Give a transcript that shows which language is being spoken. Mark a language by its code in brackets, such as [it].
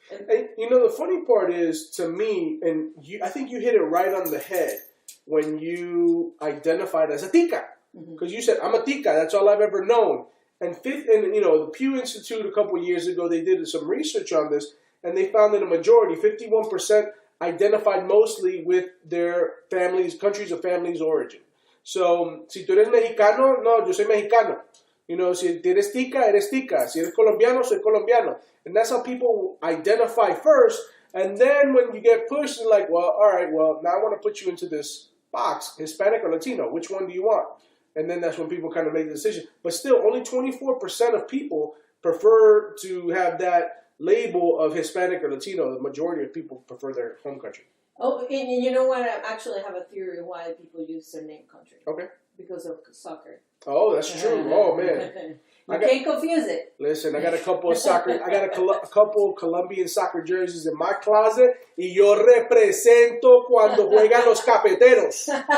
[en] And you know, the funny part is, to me, and I think you hit it right on the head when you identified as a tica. Because you said, I'm a tica, that's all I've ever known. And you know, the Pew Institute a couple of years ago, they did some research on this, and they found that a majority, 51%, identified mostly with their countries of families' origin. [es] So, si tú eres mexicano, no, yo soy mexicano. [en] You know, [es] si eres tica, eres tica. Si eres colombiano, soy colombiano. [en] And that's how people identify first. And then when you get pushed, you're like, well, all right, well, now I want to put you into this box, Hispanic or Latino. Which one do you want? And then that's when people kind of make the decision. But still, only 24% of people prefer to have that label of Hispanic or Latino. The majority of people prefer their home country. Oh, and you know what? I actually have a theory of why people use their name country. Okay. Because of soccer. Oh, that's true. Oh, man. You can't confuse it. Listen, I got a couple of a couple Colombian soccer jerseys in my closet. [es] Y yo represento cuando juegan los cafeteros.